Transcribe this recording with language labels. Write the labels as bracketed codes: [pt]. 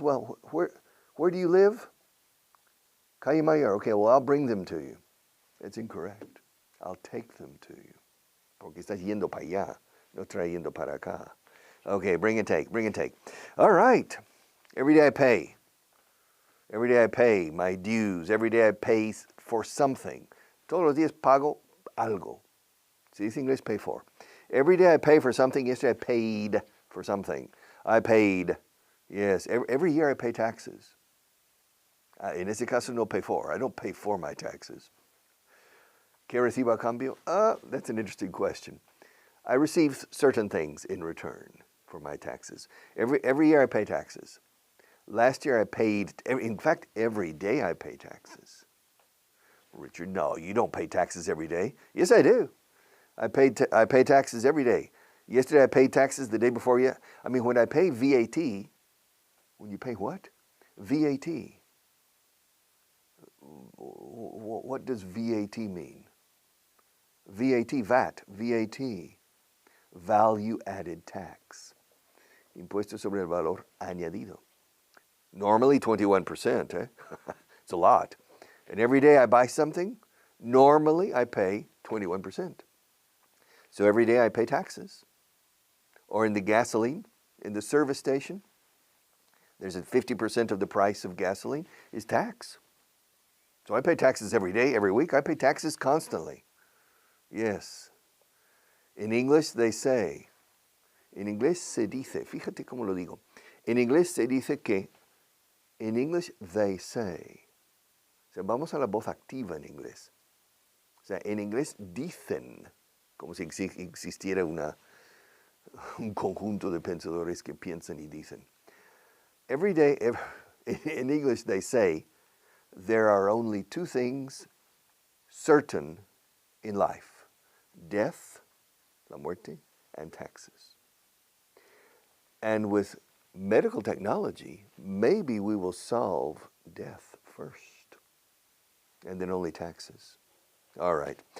[en] Well, where do you live? Calle Mayor. Okay, well, I'll bring them to you. It's incorrect. I'll take them to you. [es] Porque estás yendo para allá, no trayendo para acá. [en] Okay, bring and take, bring and take. All right. Every day I pay. Every day I pay my dues. Every day I pay for something. [es] Todos los días pago algo. Se dice en inglés [en] pay for. Every day I pay for something. Yesterday I paid for something. I paid. Yes, every year I pay taxes. [es] En ese caso no [en] pay for. I don't pay for my taxes. [es] ¿Qué recibo a cambio? [en] That's an interesting question. I receive certain things in return for my taxes. Every year I pay taxes. Last year I paid, in fact, every day I pay taxes. Richard, no, you don't pay taxes every day. Yes, I do. I pay taxes every day. Yesterday I paid taxes, the day before when I pay VAT, when you pay what? VAT. What does VAT mean? VAT, value added tax. [es] Impuesto sobre el valor añadido. [en] Normally 21%, eh? It's a lot. And every day I buy something, normally I pay 21%. So every day I pay taxes. Or in the gasoline, in the service station, there's 50% of the price of gasoline is tax. So I pay taxes every day, every week. I pay taxes constantly. Yes. In English they say, [es] en inglés se dice, fíjate cómo lo digo. En inglés se dice que, [en] in English they say. [es] O sea, vamos a la voz activa en inglés. O sea, en inglés dicen, como si existiera un conjunto de pensadores que piensan y dicen. [en] Every day, in English they say, there are only two things certain in life. Death, [es] la muerte, [en] and taxes. And with medical technology, maybe we will solve death first, and then only taxes. All right.